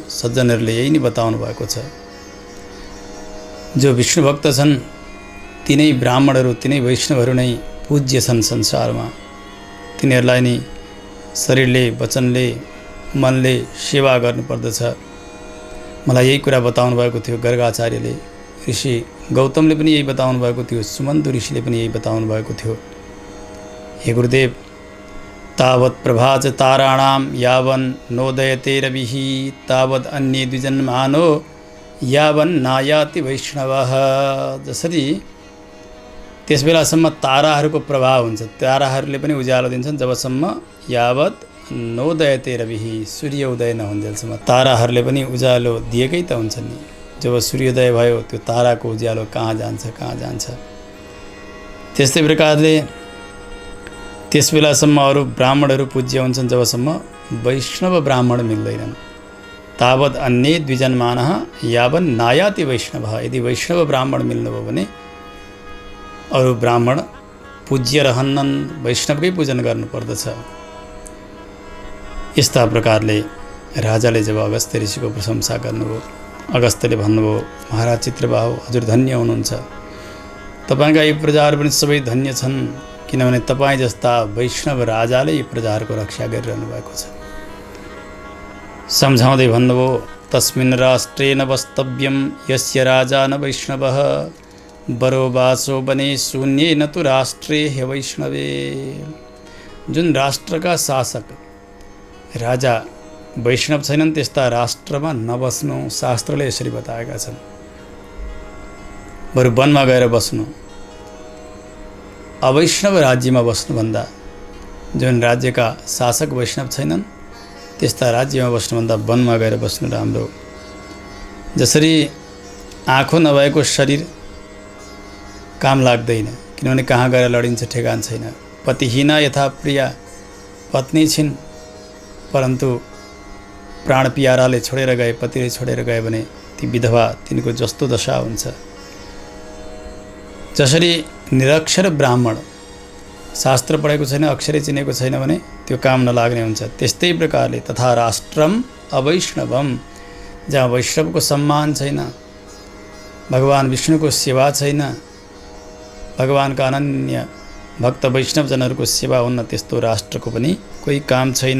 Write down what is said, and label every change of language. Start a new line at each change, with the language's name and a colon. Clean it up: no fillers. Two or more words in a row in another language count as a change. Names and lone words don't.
Nepali: सज्जनहरूले यही नै बताउनु भएको छ। जो विष्णु भक्त छन् तिनै ब्राह्मणहरू, तिनै वैष्णवहरू नै पूज्य छन् संसारमा। तिनीहरूलाई नै शरीरले, वचनले, मनले सेवा गर्नुपर्दछ। मलाई यही कुरा बताउनु भएको थियो गर्गाचार्यले। ऋषि गौतमले पनि यही बताउनु भएको थियो। सुमन्तु ऋषिले पनि यही बताउनु भएको थियो। हे गुरुदेव,
Sanskrit: तावत् प्रभा च ताराणां यावन् नोदयते रविः, तावत् अन्ये द्विजन्मानो यावन् नायाति वैष्णवः।
Nepali: जसरी त्यस बेलासम्म ताराहरूको प्रभाव हुन्छ, ताराहरूले पनि उज्यालो दिन्छन् जबसम्म
Sanskrit: यावत् नोदयते रविः,
Nepali: सूर्य उदय नहुन्जेलसम्म ताराहरूले पनि उज्यालो दिएकै त हुन्छ नि। जब सूर्योदय भयो त्यो ताराको उज्यालो कहाँ जान्छ, कहाँ जान्छ। त्यस्तै प्रकारले त्यस बेलासम्म अरू ब्राह्मणहरू पूज्य हुन्छन् जबसम्म वैष्णव ब्राह्मण मिल्दैनन्।
Sanskrit: तावत् अन्ये द्विजन्मानः यावन् नायाति वैष्णवः।
Nepali: यदि वैष्णव ब्राह्मण मिल्नुभयो भने अरू ब्राह्मण पूज्य रहन्नन्, वैष्णवकै पूजन गर्नुपर्दछ। यस्ता प्रकारले राजाले जब अगस्त्य ऋषिको प्रशंसा गर्नुभयो, अगस्त्यले भन्नुभयो, महाराज चित्रबाहु हजुर धन्य हुनुहुन्छ, तपाईँका यी प्रजाहरू पनि सबै धन्य छन्। किनभने तपाईँ जस्ता वैष्णव राजाले यी प्रजाहरूको रक्षा गरिरहनु भएको छ। सम्झाउँदै भन्नुभयो,
Sanskrit: तस्मिन् राष्ट्रे न वस्तव्यम यस्य राजा न वैष्णवः बरो वासो बने शून्ये न तु राष्ट्रे हे वैष्णवे।
Nepali: जुन राष्ट्रका शासक राजा वैष्णव छैनन् त्यस्ता राष्ट्रमा नबस्नु शास्त्रले यसरी बताएका छन्। बरु वनमा गएर बस्नु, अवैष्णव राज्यमा बस्नुभन्दा जुन राज्यका शासक वैष्णव छैनन् त्यस्ता राज्यमा बस्नुभन्दा वनमा गएर बस्नु राम्रो। जसरी आँखो नभएको शरीर काम लाग्दैन, किनभने कहाँ गएर लडिन्छ ठेगान छैन।
Sanskrit: पतिहीना यथा प्रिया,
Nepali: पत्नी छिन् परन्तु प्राण प्याराले छोडेर गए, पतिले छोडेर गए भने ती विधवा तिनको जस्तो दशा हुन्छ। जसरी निरक्षर ब्राह्मण शास्त्र पढेको छैन, अक्षरै चिनेको छैन भने त्यो काम नलाग्ने हुन्छ, त्यस्तै प्रकारले
Sanskrit: तथा राष्ट्रम अवैष्णवम,
Nepali: जहाँ वैष्णवको सम्मान छैन, भगवान विष्णुको सेवा छैन, भगवानका अनन्य भक्त वैष्णवजनहरूको सेवा हुन्न, त्यस्तो राष्ट्रको पनि कोही काम छैन।